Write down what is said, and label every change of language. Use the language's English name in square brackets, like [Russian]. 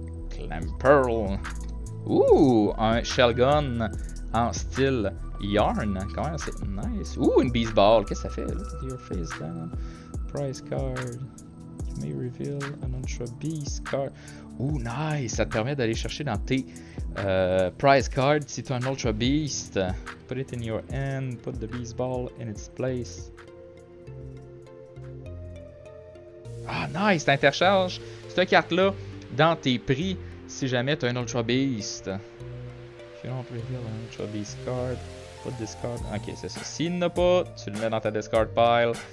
[French] Clamperl. Ouh, un Shellgun en style Yarn. Quand même, c'est nice. Ouh, une Beast Ball. Qu'est-ce que ça fait? [English] Look at your face down. Price card. You may reveal an Ultra Beast card. Ouh, nice. [French] Ça te permet d'aller chercher dans tes prize cards si tu as un Ultra Beast. [English] Put it in your hand. Put the Beast Ball in its place. [French] Ah, nice. T'intercharges cette carte-là dans tes prix si jamais tu as un Ultra Beast. [English] If you don't reveal an Ultra Beast card, put this card. [French] Ok, c'est ça. S'il n'a pas, tu le mets dans ta discard pile.